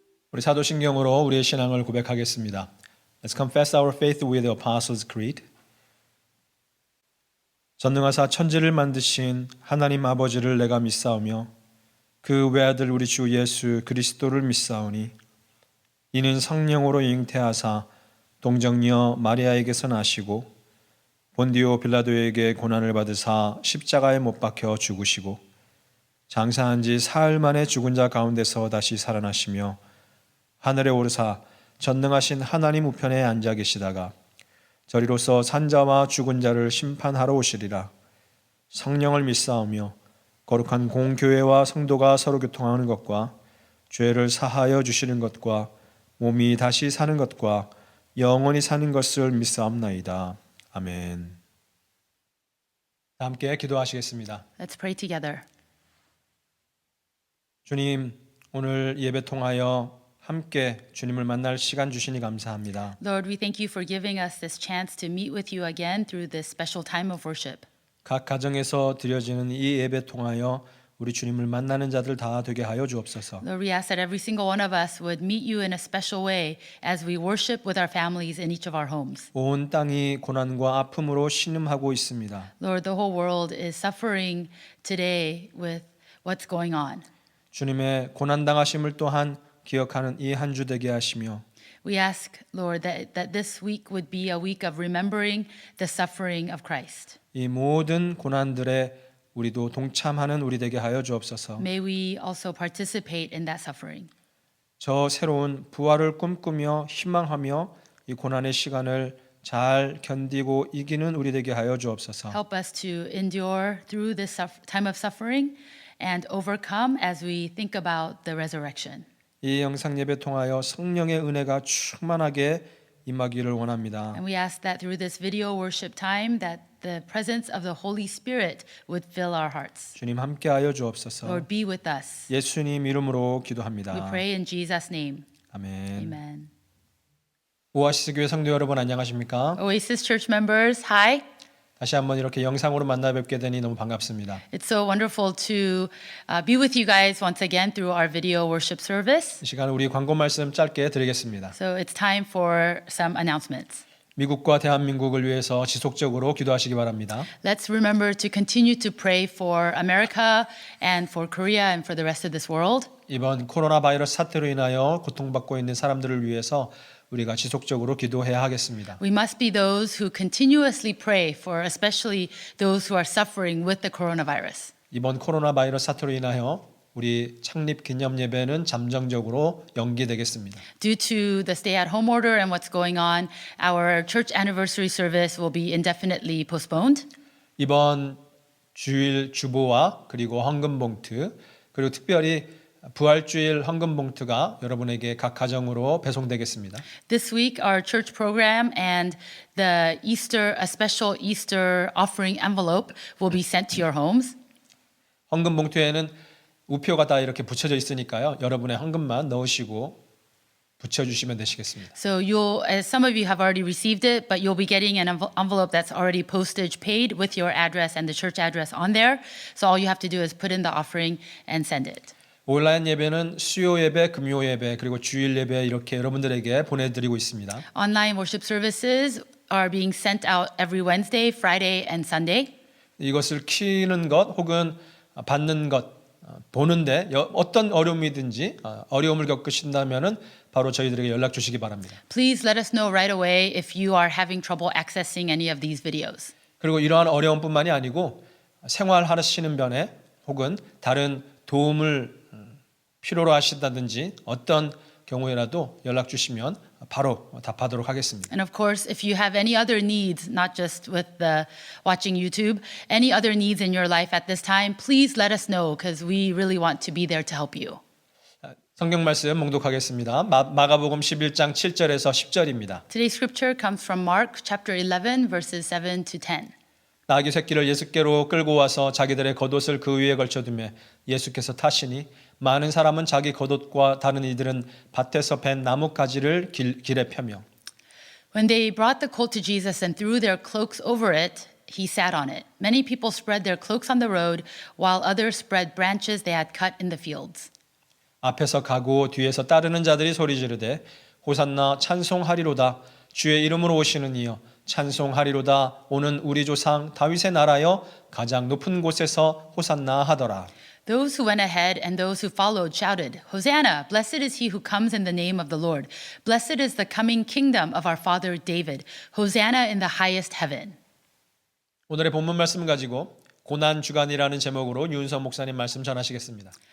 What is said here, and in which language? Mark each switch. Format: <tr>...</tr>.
<ko>우리 사도신경으로 우리의 신앙을 고백하겠습니다.</ko> <en>Let's confess our faith with the Apostles' Creed.</en> <ko>전능하사 천지를 만드신 하나님 아버지를 내가 믿사오며 그 외아들 우리 주 예수 그리스도를 믿사오니 이는 성령으로 잉태하사 동정녀 마리아에게서 나시고 본디오 빌라도에게 고난을 받으사 십자가에 못 박혀 죽으시고 장사한 지 사흘 만에 죽은 자 가운데서 다시 살아나시며 하늘에 오르사 전능하신 하나님 우편에 앉아 계시다가 저리로서 산자와 죽은 자를 심판하러 오시리라. 성령을 믿사오며 거룩한 공교회와 성도가 서로 교통하는 것과 죄를 사하여 주시는 것과 몸이 다시 사는 것과 영원히 사는 것을 믿사옵나이다. 아멘. 함께 기도하시겠습니다.</ko> <en>Let's pray together.</en> <ko>주님, 오늘 예배 통하여 함께 주님을 만날 시간 주시니 감사합니다.</ko> <en>Lord, we thank you for giving us this chance to meet with you again through this special time of worship.</en> <ko>각 가정에서 드려지는 이 예배 통하여 우리 주님을 만나는 자들 다 되게 하여 주옵소서.</ko> <en>Lord, we ask that every single one of us would meet you in a special way as we worship with our families in each of our homes.</en> <ko>온 땅이 고난과 아픔으로 신음하고 있습니다.</ko> <en>Lord, the whole world is suffering today with what's going on.</en> <ko>주님의 고난 당하심을 또한 기억하는 이 한 주 되게 하시며</ko> <en>We ask, Lord, that this week would be a week of remembering the suffering of Christ.</en> <ko>이 모든 고난들에 우리도 동참하는 우리 되게 하여 주옵소서.</ko> <en>May we also participate in that suffering.</en> <ko>저 새로운 부활을 꿈꾸며 희망하며 이 고난의 시간을 잘 견디고 이기는 우리 되게 하여 주옵소서.</ko> <en>Help us to endure through this time of suffering and overcome as we think about the resurrection.</en> <ko>이 영상 예배 통하여 성령의 은혜가 충만하게 임하기를 원합니다.</ko> <en>And we ask that through this video worship time that the presence of the Holy Spirit would fill our hearts.</en> <ko>주님 함께하여 주옵소서.</ko> <en>Lord, be with us.</en> <ko>예수님 이름으로</ko> <en>We</en> <ko>기도합니다.</ko> <en>pray in Jesus' name.</en> <ko>아멘.</ko> <en>Amen.</en> <ko>오아시스 교회 성도 여러분 안녕하십니까?</ko> <en>Oasis Church members, hi.</en> <ko>다시 한번 이렇게 영상으로 만나 뵙게 되니 너무 반갑습니다.</ko> <en>It's so wonderful to be with you guys once again through our video worship service.</en> <ko>이 시간 우리 광고 말씀 짧게 드리겠습니다.</ko> <en>So it's time for some announcements.</en> <ko>미국과 대한민국을 위해서 지속적으로 기도하시기 바랍니다.</ko> <en>Let's remember to continue to pray for America and for Korea and for the rest of this world.</en> <ko>이번 코로나 바이러스 사태로 인하여 고통받고 있는 사람들을 위해서 우리가 지속적으로 기도해야 하겠습니다.</ko> <en>We must be those who continuously pray for especially those who are suffering with the coronavirus.</en> <ko>이번 코로나 바이러스 사태로 인하여 우리 창립 기념 예배는 잠정적으로 연기되겠습니다.</ko> <en>Due to the stay-at-home order and what's going on, our church anniversary service will be indefinitely postponed.</en> <ko>이번 주일 주보와 그리고 헌금 봉투 그리고 특별히 부활주일 헌금 봉투가 여러분에게 각 가정으로 배송되겠습니다.</ko> <en>This week, our church program and a special Easter offering envelope will be sent to your homes.</en> <ko>헌금 봉투에는 우표가 다 이렇게 붙여져 있으니까요. 여러분의 헌금만 넣으시고 붙여주시면 되시겠습니다.</ko> <en>So as some of you have already received it, but you'll be getting an envelope that's already postage paid with your address and the church address on there. So all you have to do is put in the offering and send it.</en> <ko>온라인 예배는 수요 예배, 금요 예배, 그리고 주일 예배 이렇게 여러분들에게 보내드리고 있습니다.</ko> <en>Online worship services are being sent out every Wednesday, Friday, and Sunday.</en> <ko>이것을 키는 것 혹은 받는 것 보는데 어떤 어려움이든지 어려움을 겪으신다면은 바로 저희들에게 연락 주시기 바랍니다.</ko> <en>Please let us know right away if you are having trouble accessing any of these videos.</en> <ko>그리고 이러한 어려움뿐만이 아니고 생활하시는 변에 혹은 다른 도움을 필요로 하신다든지 어떤 경우에라도 연락 주시면 바로 답하도록 하겠습니다.</ko> <en>And of course, if you have any other needs, not just with the watching YouTube, any other needs in your life at this time, please let us know because we really want to be there to help you.</en> <ko>성경 말씀 봉독하겠습니다. 마가복음 11장 7절에서 10절입니다.</ko> <en>Today's scripture comes from Mark chapter 11 verses 7 to 10.</en> <ko>나귀 새끼를 예수께로 끌고 와서 자기들의 겉옷을 그 위에 걸쳐두매 예수께서 타시니 많은 사람은 자기 겉옷과 다른 이들은 밭에서 벤 나뭇가지를 길에 펴며</ko> <en>When they brought the colt to Jesus and threw their cloaks over it, he sat on it. Many people spread their cloaks on the road, while others spread branches they had cut in the fields.</en> <ko>앞에서 가고 뒤에서 따르는 자들이 소리 지르되 호산나 찬송하리로다 주의 이름으로 오시는 이여 찬송하리로다 오는 우리 조상 다윗의 나라여 가장 높은 곳에서 호산나 하더라.</ko> <en>Those who went ahead and those who followed shouted, Hosanna! Blessed is he who comes in the name of the Lord. Blessed is the coming kingdom of our father David. Hosanna in the highest heaven.</en> <ko>오늘의 본문 말씀을 가지고 고난 주간이라는 제목으로 유은성 목사님 말씀 전하시겠습니다.</ko>